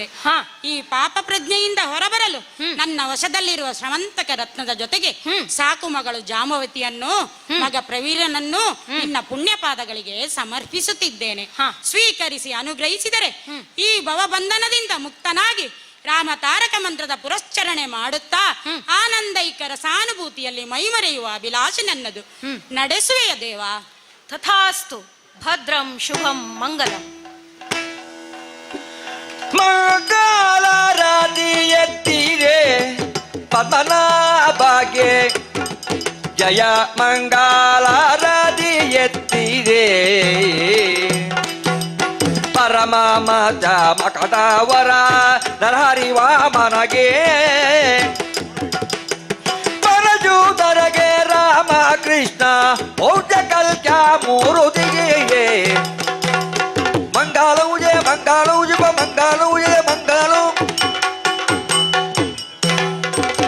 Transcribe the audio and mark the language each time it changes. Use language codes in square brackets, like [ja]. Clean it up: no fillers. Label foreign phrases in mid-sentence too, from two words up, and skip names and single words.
[kn] ಈ ಪಾಪ ಪ್ರಜ್ಞೆಯಿಂದ ಹೊರಬರಲು ನನ್ನ ವಶದಲ್ಲಿರುವ ಶ್ರವಂತಕ ರತ್ನದ ಜೊತೆಗೆ ಸಾಕು ಮಗಳು ಜಾಂಬವತಿಯನ್ನು, ಮಗ ಪ್ರವೀರನನ್ನು ನಿನ್ನ ಪುಣ್ಯ ಪಾದಗಳಿಗೆ ಸಮರ್ಪಿಸುತ್ತಿದ್ದೇನೆ. ಸ್ವೀಕರಿಸಿ ಅನುಗ್ರಹಿಸಿದರೆ ಈ ಭವಬಂಧನದಿಂದ ಮುಕ್ತನಾಗಿ ರಾಮ ತಾರಕ ಮಂತ್ರದ ಪುರಶ್ಚರಣೆ ಮಾಡುತ್ತಾ ಆನಂದೈಕರ ಸಾನುಭೂತಿಯಲ್ಲಿ ಮೈಮರೆಯುವ ಅಭಿಲಾಷ ನನ್ನದು. ನಡೆಸುವೆಯ ದೇವ? ತಥಾಸ್ತು. [sa] ಭದ್ರಂ ಶುಭಂ ಮಂಗಲಂ. [kn] ಮಂಗಲಾರತಿ ಎತ್ತಿದೆ ಪತನ ಭಾಗ್ಯ, ಜಯ ಮಂಗಲಾರತಿ ಎತ್ತಿದೆ ಪರಮ ಮತ ಮಕಟವರ ನರಹರಿ ವಾಮನಗೆ ಪರಜೂತರಗೆ ರಾಮ ಕೃಷ್ಣ ಭೌಜ ಕಲ್ಕ ಮೂರುತಿಗೆ ಮಂಗಾಲವು ಜಯ ಮಂಗಾಲವು ಜಪ ಮಂಗಾಲವು ಜಯ ಮಂಗಾಲು